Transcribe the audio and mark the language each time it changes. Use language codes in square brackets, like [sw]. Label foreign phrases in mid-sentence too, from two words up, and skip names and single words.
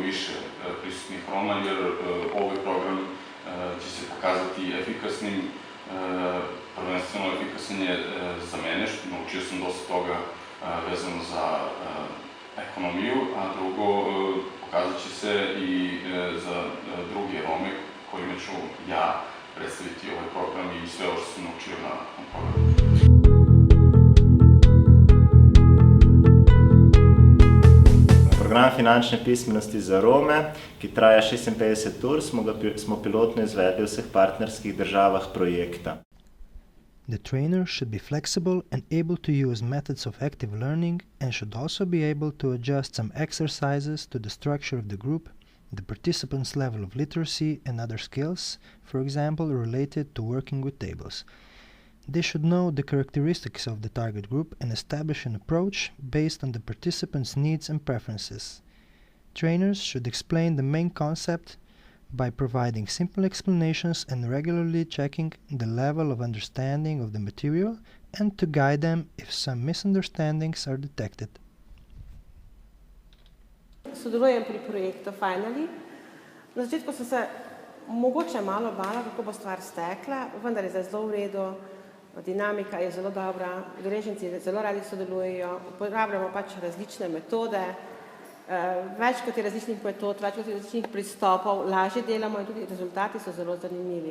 [bs] više prisutnih Roma, jer ovaj program će se pokazati efikasnim, prvenstveno efikasan je za mene, što naučio sam dosta toga vezano za ekonomiju, a drugo pokazat će se i za druge Rome kojima ću ja predstaviti ovaj program i sve ovo što sam naučio na programu. [sl] Program finančne pismenosti za Rome, ki traja 56 ur, smo pilotno izvedli v vseh partnerskih državah projekta. [en] The trainer should be flexible and able to use methods of active learning and should also be able to adjust some exercises to the structure of the group, the participants' level of literacy and other skills, for example, related to working with tables. They should know the characteristics of the target group and establish an approach based on the participants' needs and preferences. Trainers should explain the main concept by providing simple explanations and regularly checking the level of understanding of the material and to guide them if some misunderstandings are detected. [sl] Sodelujem pri projektu Finally. Na začetku sem se mogoče malo bala, kako bo stvar stekla, vendar je zdaj zelo v redu. Dinamika je zelo dobra, udeleženci zelo radi sodelujejo, uporabljamo pač različne metode, več kot je različnih metod, več kot je različnih pristopov, lažje delamo in tudi rezultati so zelo zanimivi.